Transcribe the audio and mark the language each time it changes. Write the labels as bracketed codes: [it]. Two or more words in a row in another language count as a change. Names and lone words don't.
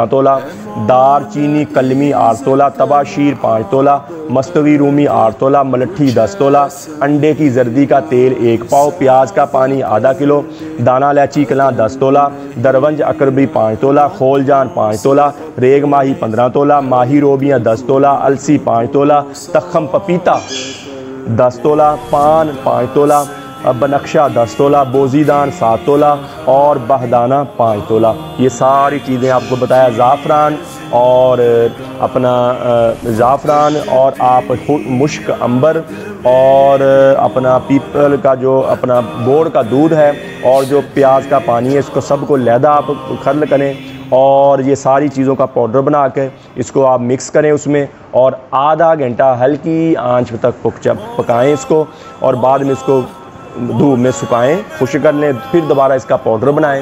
[hi] तोला, दार चीनी कलमी 8 तोला, तबाशीर 5 तोला, मस्तवी रूमी 8 तोला, मलट्ठी 10 तोला, अंडे की जर्दी का तेल 1 पाव, प्याज का पानी आधा किलो, दाना इलायची कलां 10 तोला, दरवंज अकरबी 5 तोला, खोलजान 5 तोला, रेग माही 15 तोला, माही रोबियाँ 10 तोला, अलसी 5 तोला, तखम पपीता 10 तोला, पान 5 तोला, बनक्शा 10 तोला, बोजीदान 7 तोला और बहदाना 5 तोला। ये सारी चीज़ें आपको बताया। ज़ाफ़रान और आप मुश्क अंबर और अपना पीपल का जो अपना बोड़ का दूध है और जो प्याज का पानी है, इसको सबको लहदा आप खर्ल करें और ये सारी चीज़ों का पाउडर बना के इसको आप मिक्स करें उसमें, और आधा घंटा हल्की आंच तक पकाएं इसको, और बाद में इसको धूप में सुखाएं, खुश कर लें, फिर दोबारा इसका पाउडर बनाएं।